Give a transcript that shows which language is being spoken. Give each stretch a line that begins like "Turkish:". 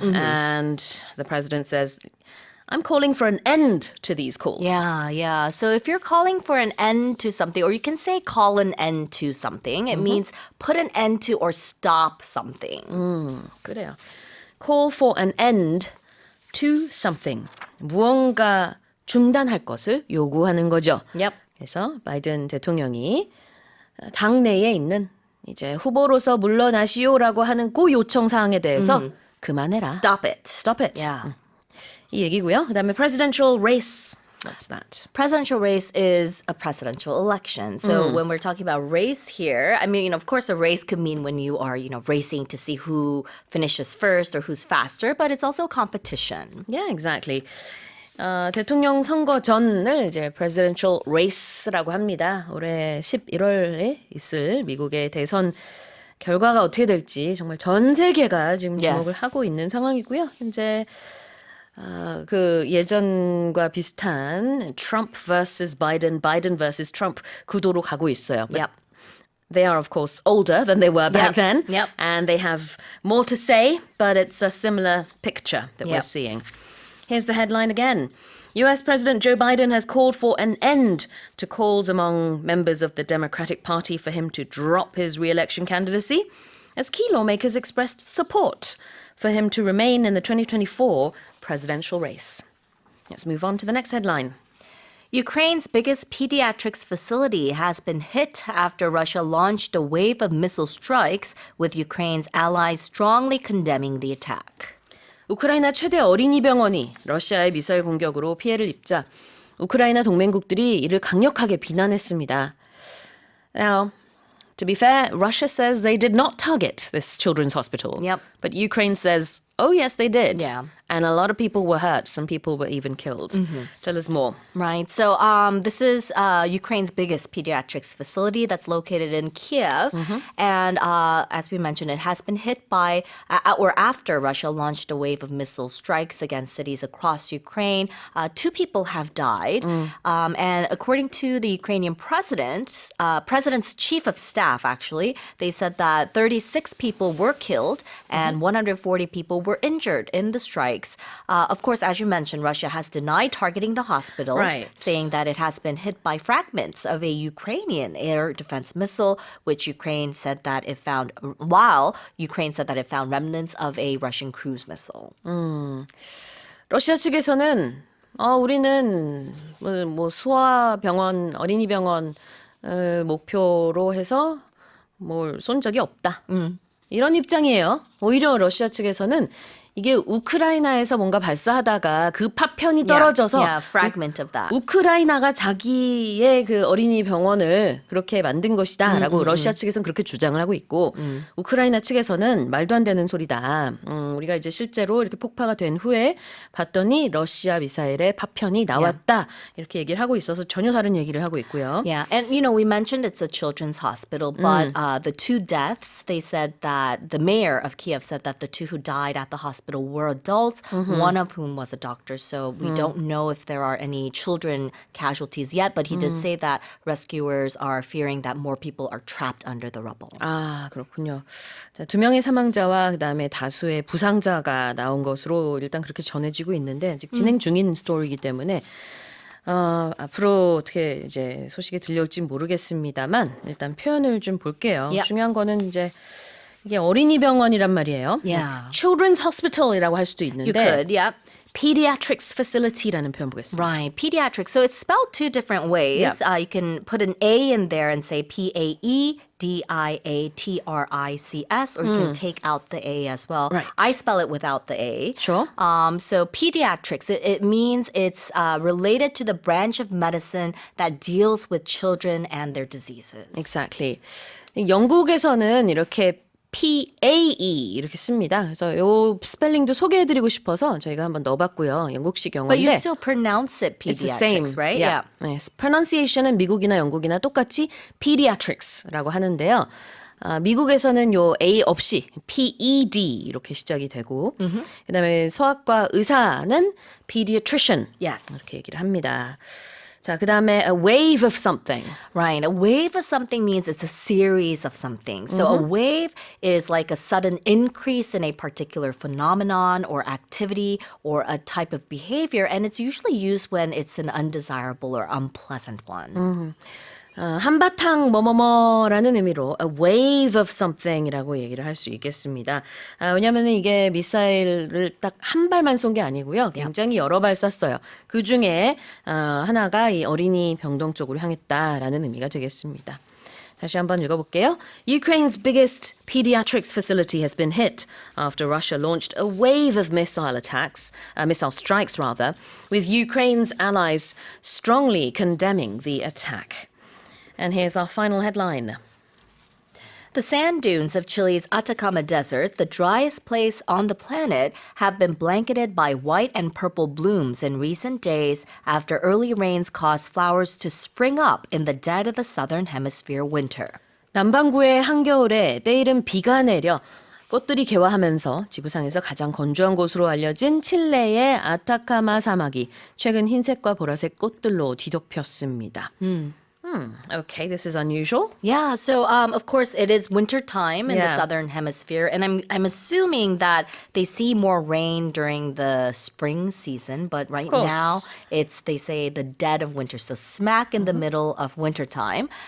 English: And the president says, I'm calling for an end to these calls. Yeah. So if you're calling for an end to something, or you can say call an end to something, it means put an end to or stop something.
Korean: 그래요.
English: Call for an end to something.
Korean: 무언가 중단할 것을 요구하는 거죠.
English: Yep.
Korean: 그래서 바이든 대통령이 당내에 있는 이제 후보로서 물러나시오라고 하는 그 요청 사항에 대해서 그만해라.
English: Stop it. Stop it. Yeah.
Korean: 이 얘기고요.
English: 그다음에 presidential race. What's that? Presidential race is a presidential election. So when we're talking about race here, I mean, of course, a race could mean when you are, racing to see who finishes first or who's faster, but it's also competition. Yeah, exactly.
Korean: 대통령 선거 전을 이제 presidential race라고 합니다. 올해 11월에 있을 미국의 대선 결과가 어떻게 될지 정말 전 세계가 지금 주목을
English: Yes.
Korean: 하고 있는 상황이고요. 현재 그 예전과 비슷한 Trump vs.
English: Biden, Biden vs.
Korean: Trump 구도로 가고 있어요.
English: But Yep. They are, of course, older than they were back then. Yep. And they have more to say, but it's a similar picture that we're Yep. seeing. Here's the headline again. US President Joe Biden has called for an end to calls among members of the Democratic Party for him to drop his re-election candidacy, as key lawmakers expressed support for him to remain in the 2024 presidential race. Let's move on to the next headline. Ukraine's biggest pediatrics facility has been hit after Russia launched a wave of missile strikes, with Ukraine's allies strongly condemning the attack.
Korean: 우크라이나 최대 어린이 병원이 러시아의 미사일 공격으로 피해를 입자 우크라이나 동맹국들이 이를 강력하게 비난했습니다.
English: Now, to be fair, Russia says they did not target this children's hospital. Yep. But Ukraine says, oh yes, they did. Yeah. And a lot of people were hurt. Some people were even killed. Tell us more. Right. So this is Ukraine's biggest pediatrics facility that's located in Kiev. And as we mentioned, it has been hit by or after Russia launched a wave of missile strikes against cities across Ukraine. 2 people have died. And according to the Ukrainian president's chief of staff, actually, they said that 36 people were killed and 140 people were injured in the strikes. Of course, as you mentioned, Russia has denied targeting the hospital, Right. saying that it has been hit by fragments of a Ukrainian air defense missile, which Ukraine said that it found, while Ukraine said that it found remnants of a Russian cruise missile.
Korean: 러시아 측에서는 우리는 뭐 소아병원, 어린이병원 목표로 해서 뭘 쏜 적이 없다. 이런 입장이에요. 오히려 러시아 측에서는 이게 우크라이나에서 뭔가 발사하다가 그 파편이 떨어져서
English: Yeah, fragment of that.
Korean: 우크라이나가 자기의 그 어린이 병원을 그렇게 만든 것이다라고 러시아 측에서는 그렇게 주장을 하고 있고 우크라이나 측에서는 말도 안 되는 소리다. 우리가 이제 실제로 이렇게 폭파가 된 후에 봤더니 러시아 미사일의 파편이 나왔다. 이렇게 얘기를 하고 있어서 전혀 다른 얘기를 하고 있고요.
English: Yeah, and we mentioned it's a children's hospital, but the 2 deaths, they said that the mayor of Kiev said that the 2 who died at the hospital were adults, one of whom was a doctor. So we don't know if there are any children casualties yet, but he did say that rescuers are fearing that more people are trapped under the rubble.
Korean: 아, 그렇군요. 자, 2명의 사망자와 그다음에 다수의 부상자가 나온 것으로 일단 그렇게 전해지고 있는데 아직 진행 중인 스토리이기 때문에 앞으로 어떻게 이제 소식이 들려올지 모르겠습니다만 일단 표현을 좀 볼게요.
English: Yep.
Korean: 중요한 거는 이제 이게 어린이 병원이란 말이에요.
English: Yeah.
Korean: Children's Hospital이라고 할 수도 있는데
English: You could, yeah.
Korean: Pediatrics Facility라는 표현 보겠습니다.
English: Right, pediatrics. So it's spelled 2 different ways. Yeah. You can put an A in there and say PAEDIATRICS, or you can take out the A as well. Right. I spell it without the A. Sure. So pediatrics, it means it's related to the branch of medicine that deals with children and their diseases. Exactly.
Korean: 영국에서는 이렇게 PAE 이렇게 씁니다. 그래서 요 스펠링도 소개해드리고 싶어서 저희가 한번 넣어봤고요. 영국식
English: But
Korean: 영어인데
English: you still pronounce it it's the same, pediatrics, right? Yeah.
Korean: 네, pronunciation은 미국이나 영국이나 똑같이 pediatrics라고 하는데요. 미국에서는 요 A 없이 PED 이렇게 시작이 되고 그다음에 소아과 의사는 pediatrician Yes. 이렇게 얘기를 합니다.
English: 자, 그다음에 a wave of something. Right. A wave of something means it's a series of something. So a wave is like a sudden increase in a particular phenomenon or activity or a type of behavior. And it's usually used when it's an undesirable or unpleasant one.
Korean: 한바탕 뭐뭐뭐라는 의미로
English: a wave of something
Korean: 이라고 얘기를 할 수 있겠습니다. 왜냐하면 이게 미사일을 딱 한 발만 쏜 게 아니고요. 굉장히 여러 발 쐈어요. 그 중에 하나가 이 어린이 병동 쪽으로 향했다라는 의미가 되겠습니다. 다시 한번 읽어볼게요.
English: Ukraine's biggest pediatrics facility has been hit after Russia launched a wave of missile strikes, with Ukraine's allies strongly condemning the attack. And here's our final headline. The sand dunes of Chile's Atacama Desert, the driest place on the planet, have been blanketed by white and purple blooms in recent days after early rains caused flowers to spring up in the dead of the southern hemisphere winter.
Korean: 남반구의 한겨울에 때이른 비가 내려 꽃들이 개화하면서 지구상에서 가장 건조한 곳으로 알려진 칠레의 아타카마 사막이 최근 흰색과 보라색 꽃들로 뒤덮였습니다.
English: Okay, this is unusual. Yeah, so of course it is winter time in the Yeah. southern hemisphere, and I'm assuming that they see more rain during the spring season, but right course. now it's they say the dead of winter, so smack in the middle of winter time.